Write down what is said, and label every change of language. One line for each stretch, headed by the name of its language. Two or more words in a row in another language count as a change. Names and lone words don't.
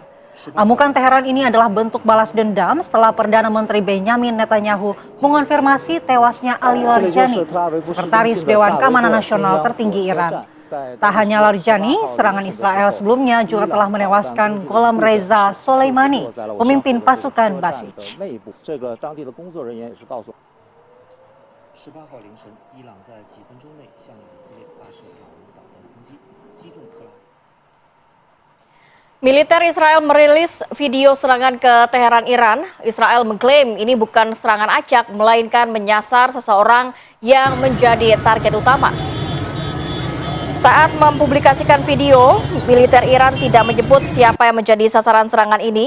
Indonesian: Amukan Teheran ini adalah bentuk balas dendam setelah Perdana Menteri Benjamin Netanyahu mengonfirmasi tewasnya Ali Larijani, Sekretaris Dewan Keamanan Nasional tertinggi Iran. Tak hanya Larijani, serangan Israel sebelumnya juga telah menewaskan Gholam Reza Soleimani, pemimpin pasukan Basij.
Chinese: 18 号凌晨，伊朗在几分钟内向以色列发射2枚导弹攻击，击中特拉。
Indonesian: Militer Israel merilis video serangan ke Teheran, Iran. Israel mengklaim ini bukan serangan acak, melainkan menyasar seseorang yang menjadi target utama. Saat mempublikasikan video, militer Iran tidak menyebut siapa yang menjadi sasaran serangan ini.